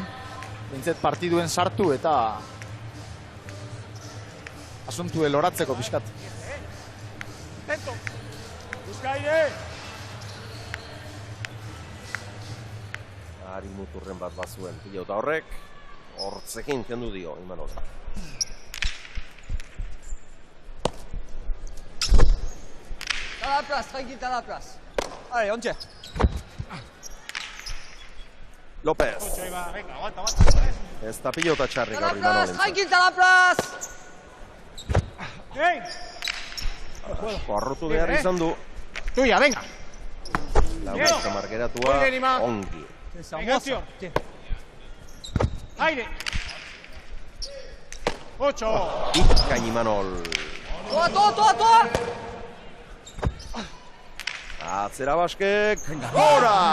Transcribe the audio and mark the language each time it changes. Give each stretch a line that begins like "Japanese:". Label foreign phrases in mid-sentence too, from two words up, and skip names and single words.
Basque: Bintzet partiduen sartu eta asuntu eloratzeko pixkat.
Spanish: Busca aire!
Basque: Ari muturren bat bazuen pilota horrek. Hortzekin kendu dio Imanol.
French: T'as la place, tranquille, t'as la place. Allez, on tient. López.
Spanish: Venga, aguanta.
Basque: Ez da pilota txarri
French: T'as la
Basque: gaur
French: place,
Basque: Imanolentzat.
French: tranquille, t'as la place.
Spanish: Bien.
Basque: Asko arrotu behar izan du.
Spanish: Tuya, venga.
Basque: Laguntza markeratua, ongi.
Spanish: Venga, acción. Aire. 8.
Basque: Ikain Imanol. Toa! Atzera Baskek, gora!